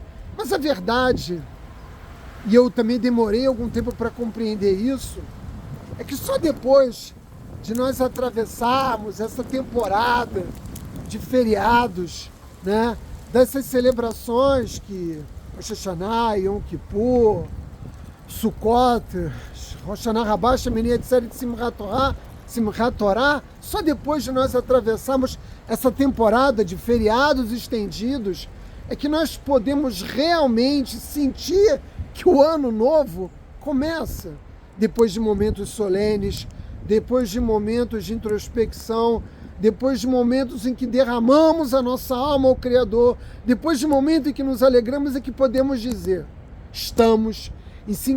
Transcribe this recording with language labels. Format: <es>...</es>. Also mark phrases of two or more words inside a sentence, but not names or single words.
<pt>Mas a verdade, e eu também demorei algum tempo para compreender isso, é que só depois de nós atravessarmos essa temporada de feriados, né, dessas celebrações que Rosh Hashanah, Yom Kippur, Sukkot, Rosh Hashanah Rabbah, Shemini Atzeret, Simchat Torah, só depois de nós atravessarmos essa temporada de feriados estendidos, é que nós podemos realmente sentir que o ano novo começa. Depois de momentos solenes, depois de momentos de introspecção, depois de momentos em que derramamos a nossa alma ao Criador, depois de momentos em que nos alegramos e que podemos dizer: estamos em</pt>